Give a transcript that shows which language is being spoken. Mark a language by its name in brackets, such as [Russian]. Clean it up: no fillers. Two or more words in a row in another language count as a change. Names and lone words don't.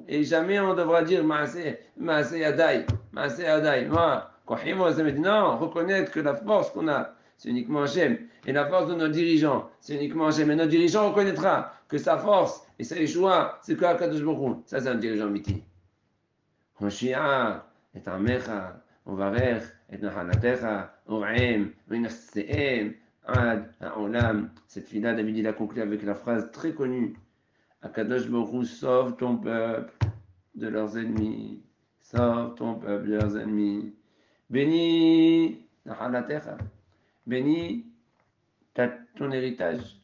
[French] Et jamais on devra dire [Hebrew] מעשה ידי, מעשה ידי. [French] Non, reconnaître que la force qu'on a, c'est uniquement Hachem. Et la force de nos dirigeants, c'est uniquement Hachem. Et notre dirigeant reconnaîtra que sa force et sa Yeshua, c'est que [Hebrew] הקדוש ברוך הוא. [French] Ça, c'est un dirigeant miti. [Hebrew] הושיעה, את עמך, וברך, את נחלתך, ורעם, ונשאם, עד, העולם. [French] Cette fille-là, David, il a conclu avec la phrase très connue. [Hebrew] הקדוש ברוך הוא, [French] sauve ton peuple de leurs ennemis. Sauve ton peuple de leurs ennemis. Bénis bénis ton héritage.